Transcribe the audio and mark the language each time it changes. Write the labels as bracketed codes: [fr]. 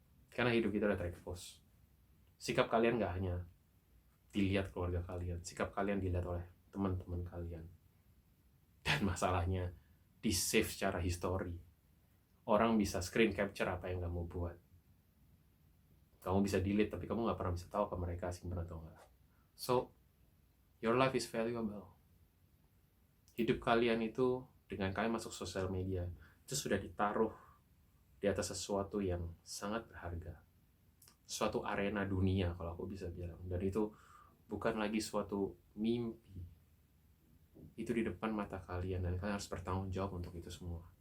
[id] Karena hidup kita udah terekspos. Sikap kalian nggak hanya dilihat keluarga kalian, sikap kalian dilihat oleh teman-teman kalian. Dan masalahnya, di-save secara history. Orang bisa screen capture apa yang kamu buat. Kamu bisa delete, tapi kamu nggak pernah bisa tahu ke mereka simpan atau enggak. [en] So, your life is valuable. [id] Hidup kalian itu, dengan kalian masuk sosial media, itu sudah ditaruh di atas sesuatu yang sangat berharga. Suatu arena dunia, kalau aku bisa bilang. Dan itu bukan lagi suatu mimpi. Itu di depan mata kalian, dan kalian harus bertanggung jawab untuk itu semua.